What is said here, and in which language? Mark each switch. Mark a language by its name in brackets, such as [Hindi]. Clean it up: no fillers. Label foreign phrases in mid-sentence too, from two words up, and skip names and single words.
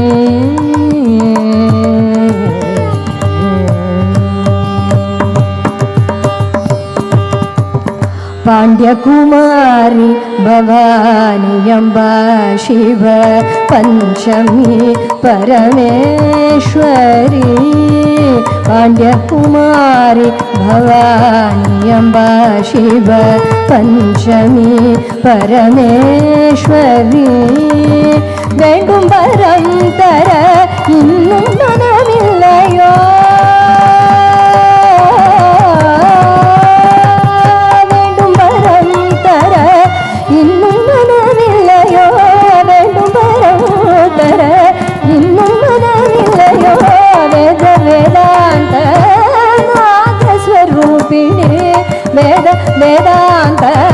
[Sanskrit] पांड्यकुमारी भवानी अम्बा शिव पंचमी परमेश्वरी पांड्यकुमारी भवानी अम्बा शिव पंचमी परमेश्वरी [Tamil] வேண்டும் வரம் தர இன்னும் மனமில்லையோ வேண்டும் வரம் தர இன்னும் மனமில்லையோ வேண்டும் வரம் தர இன்னும் மனமில்லையோ வேத வேதாந்த நாகஸ்வரூபிணி வேத வேதாந்த